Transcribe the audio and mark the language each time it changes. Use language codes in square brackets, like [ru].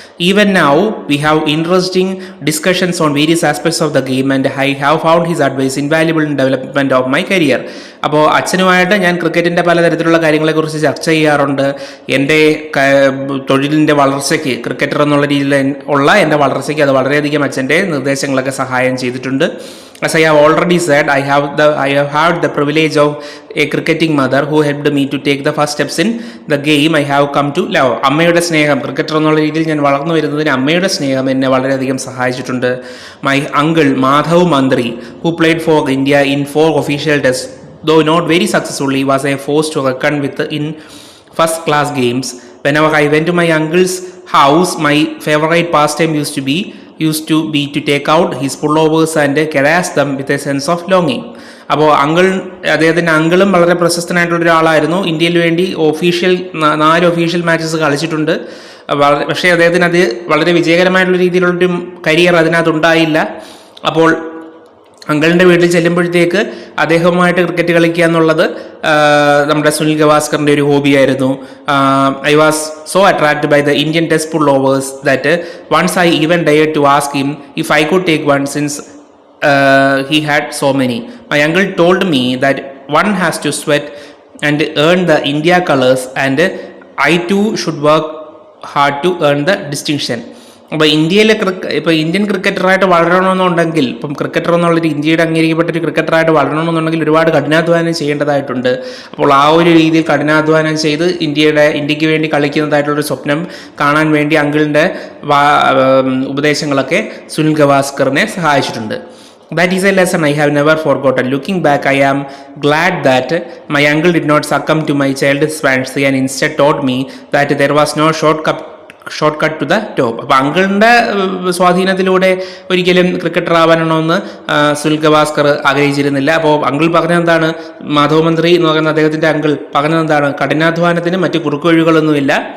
[en] Even now we have interesting discussions on various aspects of the game and I have found his advice invaluable in development of my career. [ml] അപ്പോൾ അച്ഛനുമായിട്ട് ഞാൻ ക്രിക്കറ്റിൻ്റെ പലതരത്തിലുള്ള കാര്യങ്ങളെക്കുറിച്ച് ചർച്ച ചെയ്യാറുണ്ട്. എൻ്റെ തൊഴിലിൻ്റെ വളർച്ചയ്ക്ക്, ക്രിക്കറ്റർ എന്നുള്ള രീതിയിൽ ഉള്ള എൻ്റെ വളർച്ചയ്ക്ക് അത് വളരെയധികം അച്ഛൻ്റെ നിർദ്ദേശങ്ങളൊക്കെ സഹായം ചെയ്തിട്ടുണ്ട്. [en] As I have already said, I have had the privilege of a cricketing mother who helped me to take the first steps in the game I have come to love. [ml] അമ്മയുടെ സ്നേഹം, ക്രിക്കറ്റർ എന്നുള്ള രീതിയിൽ ഞാൻ വളർന്നു വരുന്നതിന് അമ്മയുടെ സ്നേഹം എന്നെ വളരെയധികം സഹായിച്ചിട്ടുണ്ട്. [en] My uncle Madhav Mandri, who played for India in 4 official tests, though not very successfully, was a force to reckon with in first class games. Whenever I went to my uncle's house, my favorite pastime used to be to take out his pullovers and caress them with a sense of longing. [ml] അപ്പോൾ അദ്ദേഹത്തിൻ്റെ അങ്കിളും വളരെ പ്രശസ്തനായിട്ടുള്ള ഒരാളായിരുന്നു. ഇന്ത്യയിൽ വേണ്ടി 4 official matches കളിച്ചിട്ടുണ്ട്. പക്ഷേ അദ്ദേഹത്തിന് അത് വളരെ വിജയകരമായിട്ടുള്ള രീതിയിലുള്ളൊരു കരിയർ അതിനകത്തുണ്ടായില്ല. അപ്പോൾ അങ്കിളിൻ്റെ വീട്ടിൽ ചെല്ലുമ്പോഴത്തേക്ക് അദ്ദേഹവുമായിട്ട് ക്രിക്കറ്റ് കളിക്കുക എന്നുള്ളത് നമ്മുടെ സുനിൽ ഗവാസ്കറിൻ്റെ ഒരു ഹോബിയായിരുന്നു. [en] I was so attracted by the Indian test pull overs that once I even ഡെയർഡ് to ask him if I could take one since he had so many. My uncle told me that one has to sweat and earn the India colors and I too should work hard to earn the distinction. [ml] അപ്പോൾ Indian ക്രിക്കറ്ററായിട്ട് വളരണമെന്നുണ്ടെങ്കിൽ, cricketer എന്നുള്ളൊരു ഇന്ത്യയുടെ അംഗീകരിക്കപ്പെട്ട ഒരു ക്രിക്കറ്ററായിട്ട് വളരണമെന്നുണ്ടെങ്കിൽ ഒരുപാട് കഠിനാധ്വാനം ചെയ്യേണ്ടതായിട്ടുണ്ട്. അപ്പോൾ ആ ഒരു രീതിയിൽ കഠിനാധ്വാനം ചെയ്ത് ഇന്ത്യക്ക് വേണ്ടി കളിക്കുന്നതായിട്ടുള്ളൊരു സ്വപ്നം കാണാൻ വേണ്ടി അങ്കിളിൻ്റെ ഉപദേശങ്ങളൊക്കെ സുനിൽ ഗവാസ്കറിനെ സഹായിച്ചിട്ടുണ്ട്. [en] That is a lesson I have never forgotten. Looking back, I am glad that my uncle did not succumb to my childish fancy and instead taught me that there was no shortcut to the top. [ml] അപ്പോൾ അങ്കിളിൻ്റെ സ്വാധീനത്തിലൂടെ ഒരിക്കലും cricketer ആവാനണമെന്ന് Sunil Gavaskar ആഗ്രഹിച്ചിരുന്നില്ല. അപ്പോൾ uncle പറഞ്ഞതെന്താണ്, Madhav മന്ത്രി എന്ന് പറയുന്ന അദ്ദേഹത്തിൻ്റെ uncle പറഞ്ഞതെന്താണ്, കഠിനാധ്വാനത്തിന് മറ്റ് കുറുക്കുവഴികളൊന്നുമില്ല.